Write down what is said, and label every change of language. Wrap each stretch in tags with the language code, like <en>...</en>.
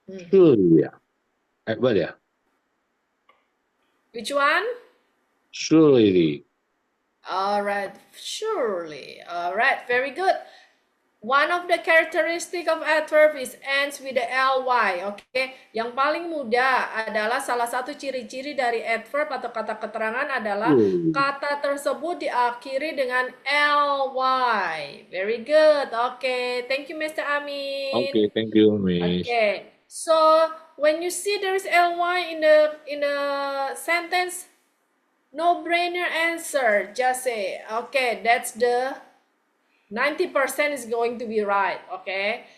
<en>Surely, ya. What ya? Which one? Surely. All right, surely. All right, very good. One of the characteristic of adverb is ends with the ly.</en> <id>Oke, yang paling mudah adalah salah satu ciri-ciri dari adverb atau kata keterangan adalah kata tersebut diakhiri dengan ly.</id> <en>Very good. Oke, thank you Mr. Amin. Okay, thank you, Miss. Okay, so when you see there is ly in the sentence, no brainer answer. Just say, okay, that's the 90% is going to be right, okay?</en>